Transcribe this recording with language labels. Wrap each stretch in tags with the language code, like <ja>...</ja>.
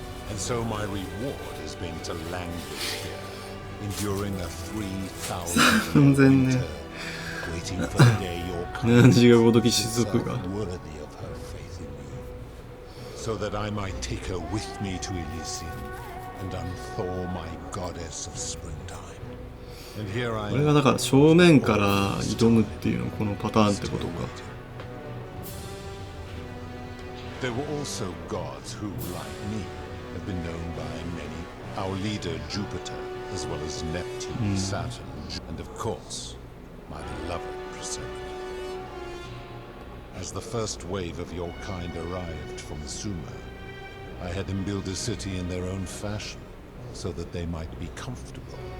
<en>And so my reward has been to languish here, enduring a 3,000 year winter, waiting for the day your kind is itself worthy of her faith in me, so that I might take her with me to Elysium and unthaw my goddess of springtime. And here I am.</en> <ja>これがだから正面から挑むっていうのこのパターンってことか。</ja> <en>There were also gods who, like me, have been known by many. Our leader Jupiter, as well as Neptune, Saturn, and of course, my beloved Proserpina. As the first wave of your kind arrived from Sumer, I had them build a city in their own fashion, so that they might be comfortable.</en>